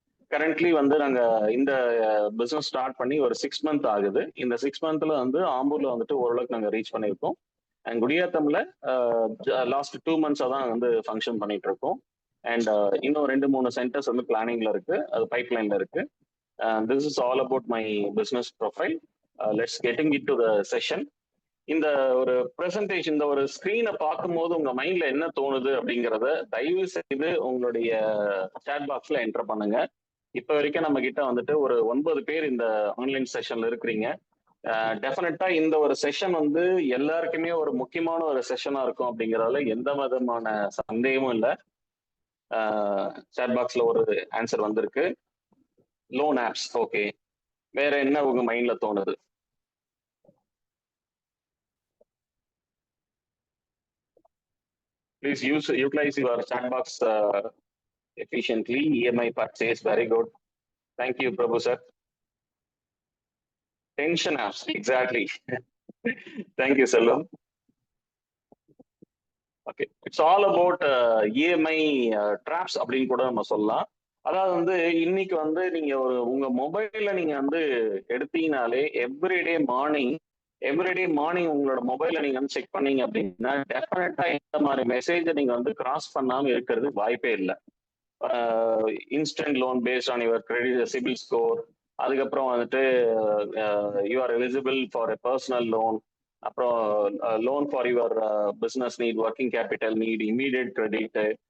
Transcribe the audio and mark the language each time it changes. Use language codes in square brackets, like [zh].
[ta] Currently வந்து நாங்கள் இந்த பிஸ்னஸ் ஸ்டார்ட் பண்ணி ஒரு 6 month ஆகுது. இந்த 6 monthல வந்து ஆம்பூர்ல வந்துட்டு ஓரளவுக்கு நாங்கள் ரீச் பண்ணியிருக்கோம். அண்ட் குடியாத்தம்ல லாஸ்ட் 2 months தான் வந்து ஃபங்க்ஷன் பண்ணிட்டு இருக்கோம். அண்ட் இன்னும் 2-3 சென்டர்ஸ் வந்து பிளானிங்ல இருக்கு, அது பைப்லைன்ல இருக்கு. [en] This is all about my business profile. Let's getting into the session. [ta] இந்த ஒரு பிரசன்டேஷன், இந்த ஒரு ஸ்கிரீனை பார்க்கும்போது உங்க மைண்ட்ல என்ன தோணுது அப்படிங்கிறத தயவு செய்து உங்களுடைய சாட் பாக்ஸ்ல என்டர் பண்ணுங்க. இப்ப வரைக்கும் நம்ம கிட்ட வந்துட்டு ஒரு 9 பேர் இந்த ஆன்லைன் செஷன்ல இருக்கிறீங்க. டெஃபினட்டா இந்த ஒரு செஷன் வந்து எல்லாருக்குமே ஒரு முக்கியமான ஒரு செஷனா இருக்கும் அப்படிங்கிறதுல எந்த விதமான சந்தேகமும் இல்லை. சாட் பாக்ஸ்ல ஒரு ஆன்சர் வந்திருக்கு. Loan apps, okay. வேற என்ன உங்க மைண்ட்ல தோணுது? [en] Please utilise your chat box efficiently. EMI purchase, very good. Thank you, Prabhu sir. Tension apps, exactly. Thank you, Selvam. Okay, it's all about EMI traps [ta] அப்படின்னு கூட நம்ம சொல்லலாம். அதாவது வந்து இன்னைக்கு வந்து நீங்க உங்க மொபைல்ல நீங்க வந்து எடுத்தீங்கனாலே எவ்ரிடே மார்னிங் உங்களோட மொபைல்ல நீங்க வந்து செக் பண்ணீங்க அப்படின்னா டெஃபினட்டா இந்த மாதிரி மெசேஜை நீங்க வந்து கிராஸ் பண்ணாம இருக்கிறது வாய்ப்பே இல்லை. [en] instant loan based on your credit CIBIL score, [ta] அதுக்கப்புறம் வந்துட்டு [en] You are eligible for a personal loan, அப்புறம் loan for your business need, working capital need, immediate credit.